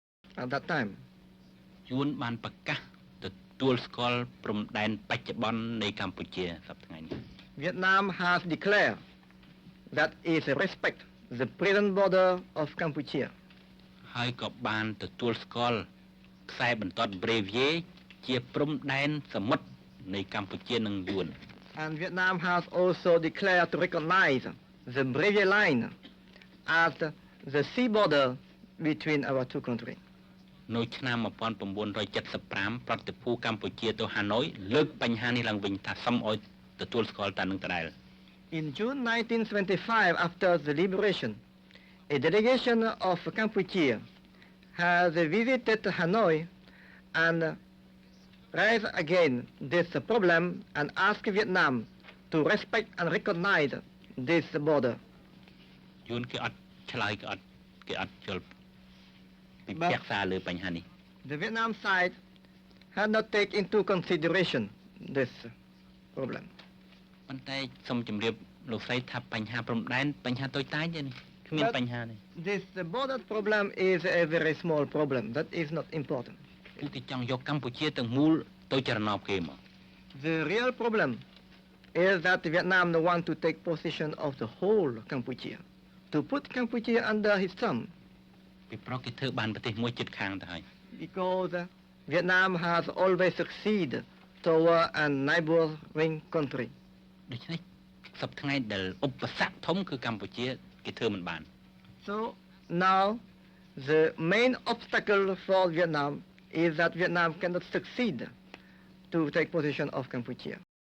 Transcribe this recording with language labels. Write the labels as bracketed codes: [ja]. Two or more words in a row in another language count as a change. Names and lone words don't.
[en] at that time. [km] យួនបានប្រកាសទទួលស្គាល់ព្រំដែនបច្ចុប្បន្ននៃកម្ពុជាសប្តាហ៍ថ្ងៃនេះ [en] Vietnam has declared that it respects the present border of Cambodia. [km] ហើយក៏បានទទួលស្គាល់ខ្សែបន្ទាត់ Brevier ជាព្រំដែនសមុទ្រនៃកម្ពុជានិងយួន [en] And Vietnam has also declared to recognize the Brevier Line as the sea border between our two countries. [km] នៅឆ្នាំ1975ប្រតិភូកម្ពុជាទៅហាណូយលើកបញ្ហានេះឡើងវិញថាសូមឲ្យទទួលស្គាល់តែនឹងដដែល [en] In June 1975, after the liberation, a delegation of Cambodia has visited Hanoi and raised again this problem and asked Vietnam to respect and recognize this border. [km] យួនគេអត់ឆ្លើយគេអត់ជល់ពិភាក្សាលើបញ្ហានេះ [en] The Vietnam side had not taken into consideration this problem. [km] ប៉ុន្តែសូមជម្រាបលោកស្រីថាបញ្ហាព្រំដែនបញ្ហាតូចតាចទេនេះគ្មានបញ្ហាទេ [en] This border problem is a very small problem. That is not important. [km] គឺគេចង់យកកម្ពុជាទាំងមូលទៅចរណបគេមក [en] The real problem is that Vietnam want to take possession of the whole Cambodia, to put Cambodia under his thumb, [km] ពីព្រោះគេធ្វើបានប្រទេសមួយជិតខាងទៅហើយ [en] because Vietnam has always succeeded toward a neighboring country. [km] ដូច្នេះសប្តាហ៍ថ្ងៃដែលឧបសគ្គធំគឺកម្ពុជាគេធ្វើមិនបាន [en] So now the main obstacle for Vietnam is that Vietnam cannot succeed to take possession of Cambodia.